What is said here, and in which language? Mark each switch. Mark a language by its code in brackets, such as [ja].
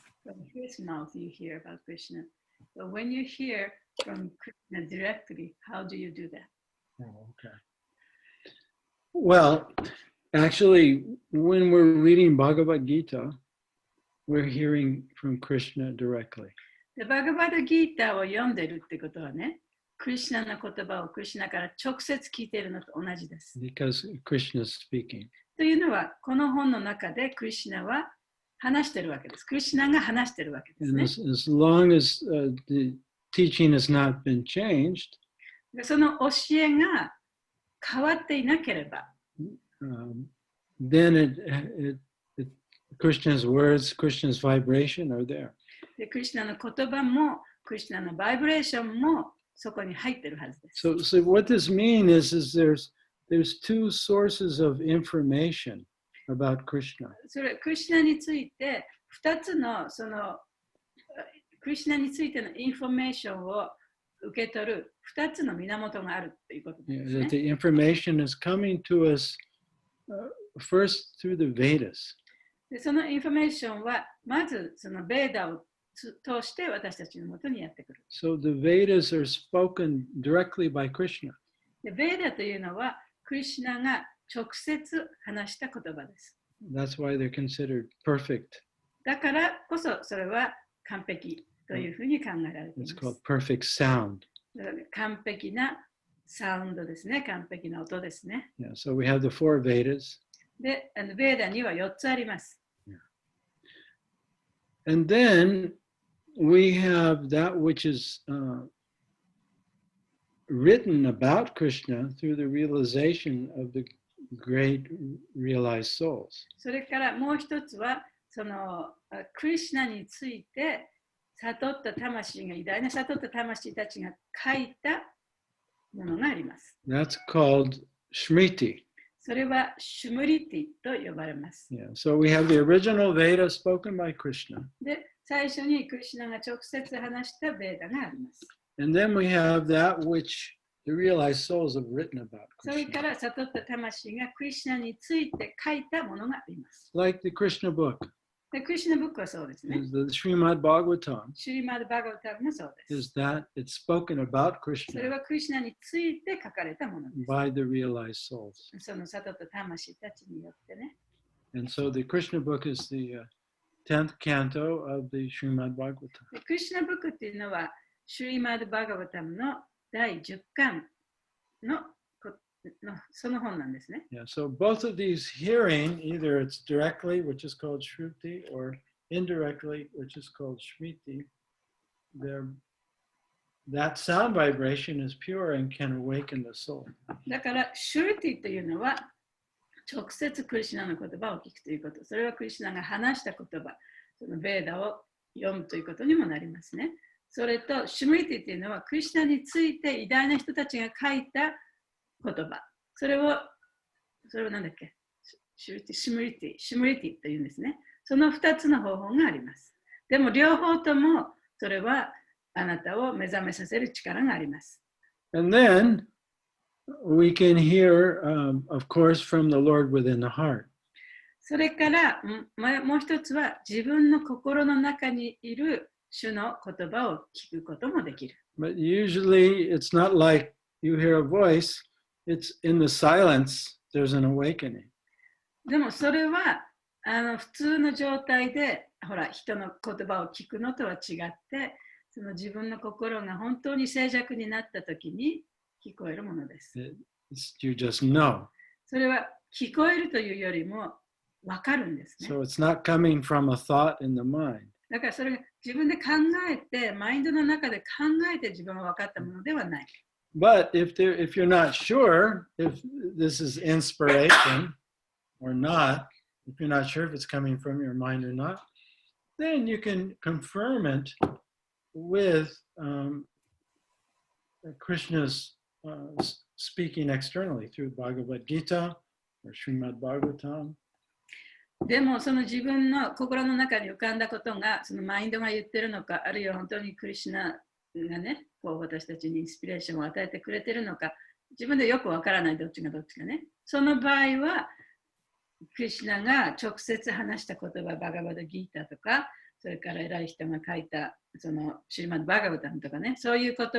[en] From his mouth you hear about Krishna. But when you hear from Krishna directly, how do you do that? Oh, okay. Well, actually, when we're reading Bhagavad-Gita, we're hearing from Krishna directly. [ja] で、バガバッドギーターを読んでるってことはね、クリシュナの言葉をクリシュナから直接聞いているのと同じです。 [en] Because Krishna is speaking. [ja] というのは、この本の中でクリシュナは話してるわけです。クリシュナが話してるわけですね。 [en] And as long as the teaching has not been changed, [ja] その教えが変わっていなければ、 [en] then Krishna's words, Krishna's vibration are there. [ja] でクリシュナの言葉も、クリシュナのバイブレーションもそこに入ってるはずです。 [en] So what this means is there's 2 sources of information about Krishna. [ja] それクリシュナについて2つのそのクリシュナについてのインフォメーションを受け取る2つの源があるということですね。 [en] That the information is coming to us first through the Vedas. [ja] でそのインフォメーションはまずそのベーダを通して私たちのもとにやってくる。 [en] So the Vedas are spoken directly by Krishna. [ja] でベーダというのはクリシュナが直接話した言葉です。 [en] That's why they're considered perfect. [ja] だからこそそれは完璧というふうに考えられています。 [en] It's called perfect sound. [ja] 完璧なサウンドですね。完璧な音ですね。 [en] Yeah, so we have the 4 Vedas. [ja] で、ベーダには4つあります。 [en] And then we have that which is written about Krishna through the realization of the great realized souls. [ja] それからもう一つは、そのクリシュナについて悟った魂が、偉大な悟った魂たちが書いたものがあります。 [en] That's called Smriti. [ja] それはシュムリティと呼ばれます。 [en] Yeah, so we have the original Veda spoken by Krishna. [ja] で、最初にクリシュナが直接話したベーダがあります。 [en] And then we have that which the realized souls have written about [ja] それ [en] Krishna. [ja] から悟った魂がクリシュナについて書いたものがあります。 [en] Like the Krishna book. [ja] でクリシュナブックはそうですね。 [en] The Srimad Bhagavatam [ja] シュリマード・バガヴァタムもそうです。 [en] is that it's spoken about [ja] それ [en] Krishna [ja] はクリシュナについて書かれたものです。 [en] by the realized souls. [ja] その悟った魂たちによってね。 [en] And so the Krishna book is the 10th canto of the Srimad Bhagavatam. [ja] でクリシュナブックっていうのは、シュリマード・バガヴァタムの第10巻のその本なんですね。 [en] Yeah, so both of these hearing, either it's directly, which is called Shruti, or indirectly, which is called Smriti, that sound vibration is pure and can awaken the soul. [ja] だから、シュルティというのは、直接クリシュナの言葉を聞くということ。それはクリシュナが話した言葉、そのベーダを読むということにもなりますね。それと、シムリティというのは、クリシュナについて偉大な人たちが書いた言葉。それを何だっけ？シムリティというんですね。その2つの方法があります。でも両方ともそれはあなたを目覚めさせる力があります。 [en] And then we can hear, of course, from the Lord within the heart. [ja] それからもう一つは自分の心の中にいる主の言葉を聞くこともできる。 [en] But usually it's not like you hear a voice, it's in the silence, there's an awakening. [ja] でもそれは普通の状態でほら人の言葉を聞くのとは違ってその自分の心が本当に静寂になった時に聞こえるものです。 [en] You just know. [ja] それは聞こえるというよりも分かるんですね。 [en] So it's not coming from a thought in the mind. [ja] だからそれが自分で考えてマインドの中で考えて自分が分かったものではない。 [en] But if you're not sure if this is inspiration or not, if you're not sure if it's coming from your mind or not, then you can confirm it with Krishna's speaking externally through Bhagavad-Gita or Srimad Bhagavatam. [ja] でもその自分の心の中に浮かんだことがそのマインドが言ってるのかあるいは本当にクリシュナがねこう私たちにインスピレーションを与えてくれてるのか自分でよくわからないどっちがねその場合はクリシュナが直接話した言葉バガバッドギータとかそれから偉い人が書いたそのシリマッドバガバタムとかねそういう